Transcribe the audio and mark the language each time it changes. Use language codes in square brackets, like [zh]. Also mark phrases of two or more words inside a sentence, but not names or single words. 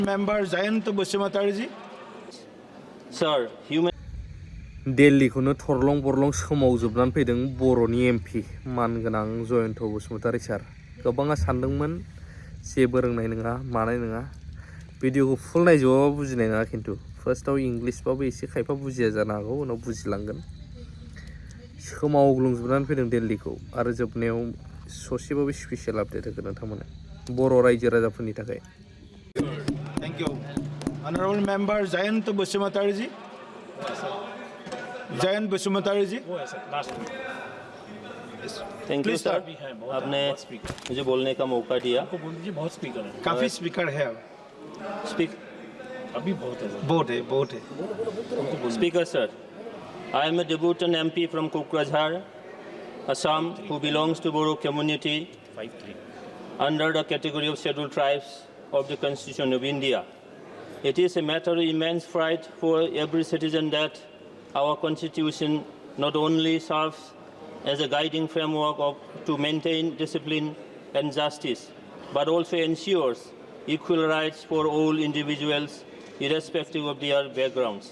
[en] Member Jayant Bushimatarji. Sir, human [brx] दिल्लीखौनो थरलं बरलं सोमावजोबनानै फैदों बर'नि एमपि मानगोनां जयन्त बसुमतारी सार गोबाङा सानदोंमोन जेबो रोंनाय नङा मानाय नङा भिडिअखौ फुल नायजोबाबा बुजिनाय नङा खिन्थु फार्स्टआव इंलिशबाबो एसे खायफा बुजिया जानो हागौ उनाव बुजिलांगोन सोमावग्लुंजोबनानै फैदों दिल्लीखौ आरो जोबनायाव ससेबाबो [en] special update [brx] होगोन नोंथांमोना बर' रायजो राजाफोरनि थाखाय [en] Thank you. Honorable Member Jayant Bushimatarji. Jayant Bushimatarji. Thank you Please, सर sir. [hi] आपने मुझे बोलने का मौका दिया बहुत स्पीकर है काफी स्पीकर है [en] स्पीक [hi] अभी बहुत है बहुत है [en] Speaker sir, I am a debutant MP from Kokrajhar, Assam, who belongs to Boro community 5-3 under the category of scheduled tribes of the Constitution of India. It is a matter of immense pride for every citizen that our Constitution not only serves as a guiding framework to maintain discipline and justice, but also ensures equal rights for all individuals, irrespective of their backgrounds.